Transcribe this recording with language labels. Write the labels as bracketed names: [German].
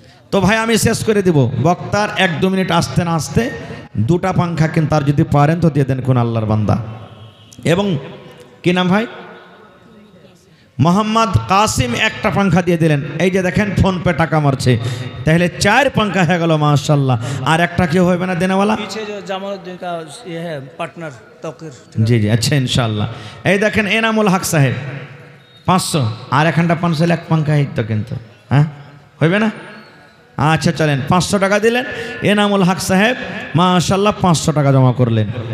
[Bangla] তো ভাই আমি শেষ করে দিব, বক্তার 1-2 মিনিট আসতে না আসতে 2টা পাঙ্খা কিন্তু আর যদি পারেন তো দিয়ে দেন কোন আল্লাহর বান্দা। এবং কি নাম ভাই? মোহাম্মদ কাসিম একটা পাঙ্খা দিয়ে দিলেন। এই যে দেখেন ফোন পে টাকা মারছে, তাহলে 4 পাঙ্খা হয়ে গেল। মাশাআল্লাহ। আর একটা কেউ হবে না দেনেওয়ালা? [Hindi] पीछे जो জামালউদ্দিন का ये है पार्टनर तौकीर। [Bangla] জি জি, আচ্ছা ইনশাআল্লাহ। এই দেখেন এনামুল হক সাহেব 500, আর এখানটা 500, 1 পাঙ্খা তো কিন্তু। হ্যাঁ, হইবে না? আচ্ছা চলেন, 500 টাকা দিলেন এনামুল হক সাহেব। মাশাআল্লাহ, 500 টাকা জমা করলেন।